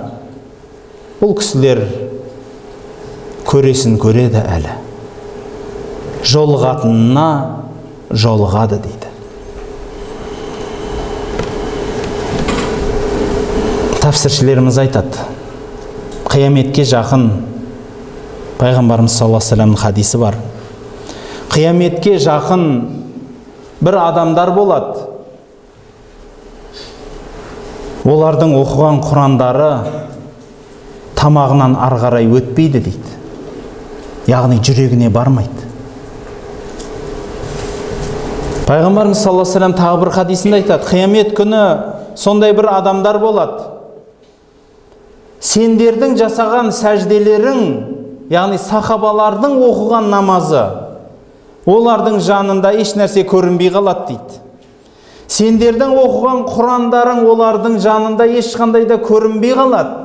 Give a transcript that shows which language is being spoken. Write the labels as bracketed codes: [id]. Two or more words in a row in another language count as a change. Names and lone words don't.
[kk] Бұл кісілер көресін көреді әлі. Жолғатынына жолғады дейді. Тәфсіршілеріміз айтады. Қияметке жақын Пайғамбарымыз [ar] صلى الله عليه وسلمның [kk] хадисі бар. Қияметке жақын бір адамдар болады. Олардың оқыған құрандары тамағынан арғарай өтпейді дейді. Яғни жүрегіне бармайды. Пайғамбарымыз [ar] صلى الله عليه وسلم [kk] тағы бір хадисінде айтады. Қиямет күні сондай бір адамдар болады. Сендердің жасаған сәжделерің, яғни сахабалардың оқыған намазы, олардың жанында еш нәрсе көрінбей қалады дейді. Сендердің оқыған құрандарың олардың жанында ешқандай да көрінбей қалады.